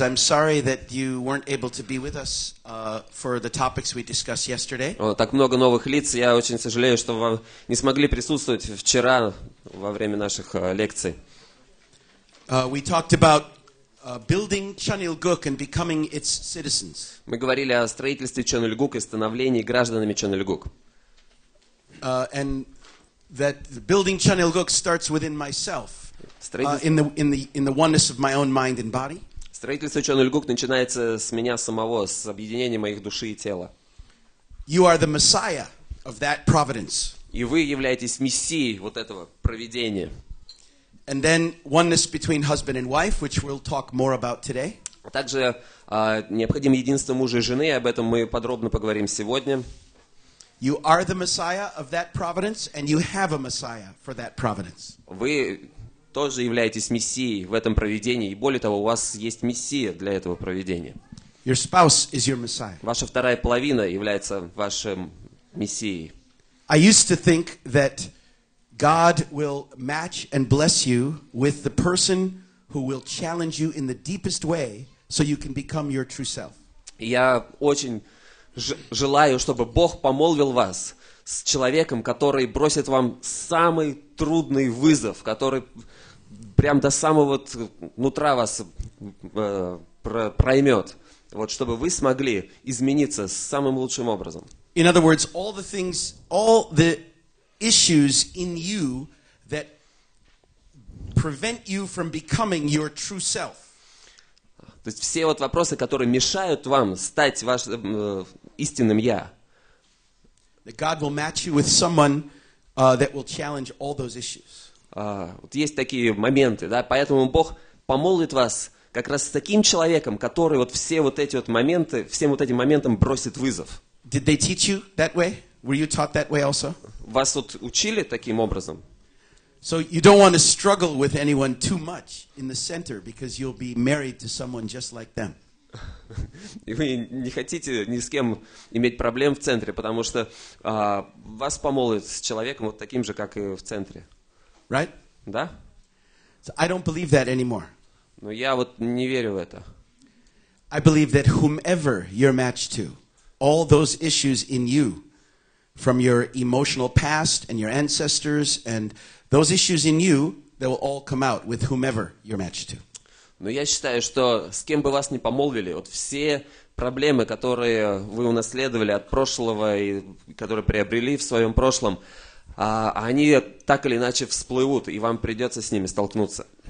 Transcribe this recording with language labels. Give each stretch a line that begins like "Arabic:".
English: I'm sorry that you weren't able to be with us for the topics we discussed yesterday.
Russian: Так много новых лиц. Я очень сожалею, что вы не смогли присутствовать вчера во время наших лекций.
English: We talked about building Chanilguk and becoming its citizens.
Russian: Мы говорили о строительстве Чонильгук и становлении гражданами Чонильгук.
English: And that building Chanilguk starts within myself, in the oneness of my own mind and body.
Russian: Строительство Чонильгук начинается с меня самого, с объединения моих души и тела.
English: You are the Messiah of that providence.
Russian: И вы являетесь мессией вот этого провидения.
English: And then oneness between husband and wife, which we'll talk more about today.
Russian: Также необходимо единство мужа и жены, об этом мы подробно поговорим сегодня.
English: You are the Messiah of that providence, and you have a Messiah for that providence.
Russian: Вы тоже являетесь мессией в этом провидении, и более того, у вас есть мессия для этого провидения.
English: Your spouse is your Messiah.
Russian: Ваша вторая половина является вашим мессией.
English: I used to think that God will match and bless you with the person who will challenge you in the deepest way so you can become your true self.
Russian: Я очень желаю, чтобы Бог помолвил вас с человеком, который бросит вам самый трудный вызов, который прям до самого нутра вас проймет, вот, чтобы вы смогли измениться самым лучшим образом.
English: In other words, all the issues in you that prevent you from becoming your true self.
Russian: То есть все вот вопросы, которые мешают вам стать вашим истинным «я».
English: That God will match you with someone that will challenge all those issues.
Russian: Вот есть такие моменты, да, поэтому Бог помолвит вас как раз с таким человеком, который вот все вот эти вот моменты, всем вот этим моментам бросит вызов.
English: Did they teach you that way? Were you taught that way also?
Russian: Вас вот учили таким образом?
English: So you don't want to struggle with anyone too much in the center because you'll be married to someone just like them.
Russian: И вы не хотите ни с кем иметь проблем в центре, потому что вас помолвят с человеком вот таким же, как и в центре.
English: Right?
Russian: Да?
English: So I don't believe that anymore.
Russian: Но я вот не верю в это.
English: I believe that whomever you're matched to, all those issues in you, from your emotional past and your ancestors and those issues in you, they will all come out with whomever you're matched to.
Russian: Но я считаю, что с кем бы вас ни помолвили, вот все проблемы, которые вы унаследовали от прошлого и которые приобрели в своем прошлом, они так или иначе всплывут, и вам придется с ними столкнуться.